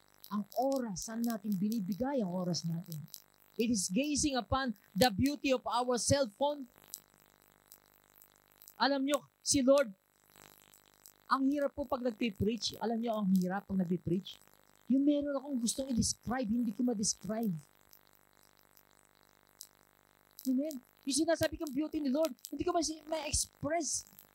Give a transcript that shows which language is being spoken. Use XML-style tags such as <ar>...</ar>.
<tl>Ang oras, saan natin binibigay ang oras natin?</tl> <en>It is gazing upon the beauty of our cell phone.</en> <tl>Alam nyo, si Lord, ang hirap po pag nagpipreach. Alam nyo, ang hirap pag nagpipreach. Yung meron akong gustong i-describe, hindi ko ma-describe. Amen? Yung sinasabi kong beauty ni Lord, hindi ko ma-express.</tl>